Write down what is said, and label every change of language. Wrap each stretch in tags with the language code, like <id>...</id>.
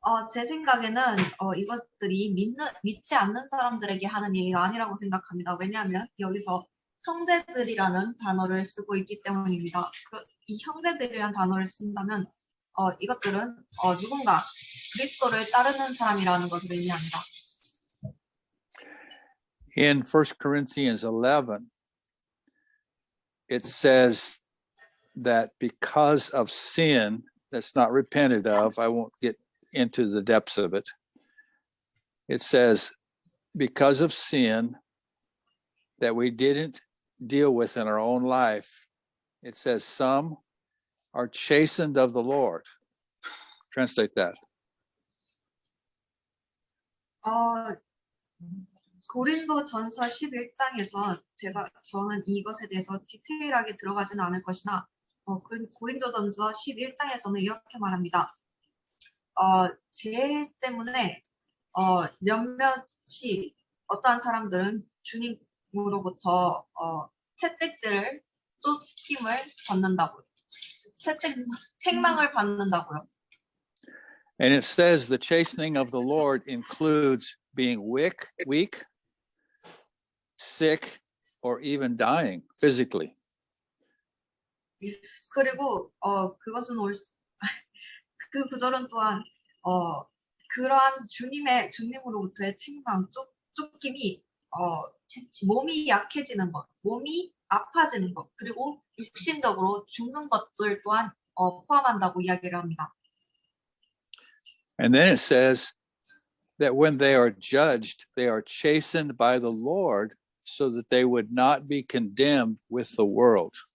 <ko>제 생각에는 이것들이 믿지 않는 사람들에게 하는 얘기가 아니라고 생각합니다. 왜냐하면 여기서 형제들이라는 단어를 쓰고 있기 때문입니다. 이 형제들이라는 단어를 쓴다면 이것들은 누군가 그리스도를 따르는 사람이라는 것을 의미합니다.</ko> <en>In 1 Corinthians 11, it says that because of sin that's not repented of, I won't get into the depths of it. It says, because of sin that we didn't deal with in our own life, it says some are chastened of the Lord. Translate that.</en> <ko>고린도전서 11장에서 저는 이것에 대해서 디테일하게 들어가지는 않을 것이나 고린도전서 11장에서는 이렇게 말합니다. 죄 때문에 몇몇이 어떠한 사람들은 주님으로부터 채찍질을 쫓김을 받는다고요. 책망을 받는다고요.</ko> <en>And it says the chastening of the Lord includes being weak, sick, or even dying physically.</en> <ko>그리고 그것은 그 구절은 또한 그러한 주님으로부터의 책망, 쫓김이 몸이 약해지는 것, 몸이 아파지는 것, 그리고 육신적으로 죽는 것들 또한 포함한다고 이야기를 합니다.</ko> <en>And then it says that when they are judged, they are chastened by the Lord so that they would not be condemned with the world.</en>